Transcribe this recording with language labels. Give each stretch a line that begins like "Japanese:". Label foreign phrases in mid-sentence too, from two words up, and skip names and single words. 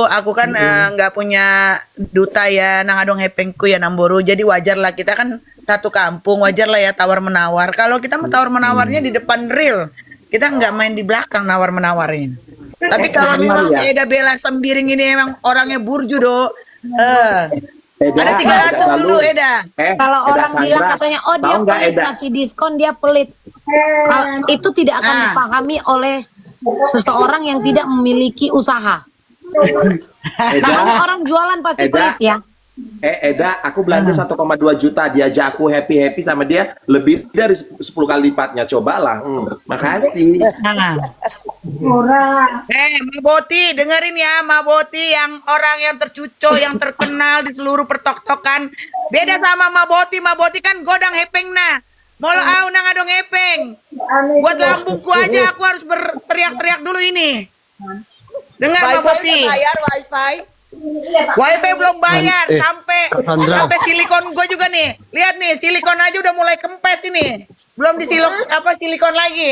Indonesian: Aku kan nggak punya duta ya,
Batak Toba: nangadong hepengku
Indonesian: ya Namboru. Jadi wajar lah, kita kan satu kampung, wajar lah ya tawar menawar. Kalau kita mau tawar menawarnya di depan real, kita nggak main di belakang nawar menawarin. Tapi kalau memang si Eda Bella Sembiring ini emang orangnya
Batak Toba: burju do.
Indonesian: Ada 300 dulu Eda. Kalau Eda orang bilang Sandra, katanya, oh dia tahu nggak, pelit, Eda? kasih diskon, dia pelit. Itu tidak akan dipahami oleh seseorang yang tidak memiliki usaha. Namanya orang jualan pasti pelit ya. Eda, aku belanja 1,2 juta, diajak aku happy sama dia lebih dari 10 kali lipatnya. Cobalah. Makasih. Murah. Maboti, dengerin ya, Maboti yang orang yang tercuco, yang terkenal di seluruh pertok-tokan. Beda sama Maboti kan
Batak Toba: godang hepeng
Indonesian: nah.
Batak Toba: Molo au nang adong hepeng.
Indonesian: Buat lambungku aja aku harus berteriak-teriak dulu ini. Dengar Maboti. Bayar wifi. Wifi belum bayar sampai Sandra. silikon gue juga nih. Lihat nih, silikon aja udah mulai kempes ini. Belum disilok silikon lagi.